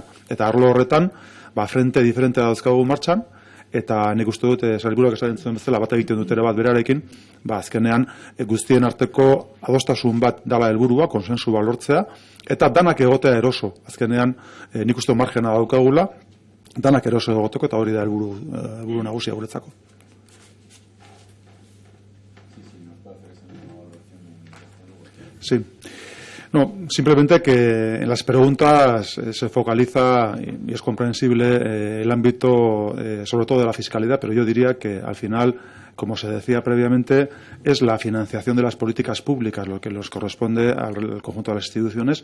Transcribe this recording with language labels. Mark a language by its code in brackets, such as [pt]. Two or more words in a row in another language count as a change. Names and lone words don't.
[eu] Eta arlo horretan, frente diferentea dauzkagu martxan, eta nik uste dut, sailburuak esaten zuen bezala, bat egiten dut ere bat berarekin, azkenean guztien arteko adostasun bat dala helburua, konsensu bat lortzea, eta danak egotea eroso. Azkenean nik uste margena daukagula, danak eroso egoteko, eta hori da helburu nagusia guretzako. [es] Sí. No, simplemente que en las preguntas se focaliza, y es comprensible, el ámbito sobre todo de la fiscalidad, pero yo diría que al final, como se decía previamente, es la financiación de las políticas públicas lo que nos corresponde al conjunto de las instituciones.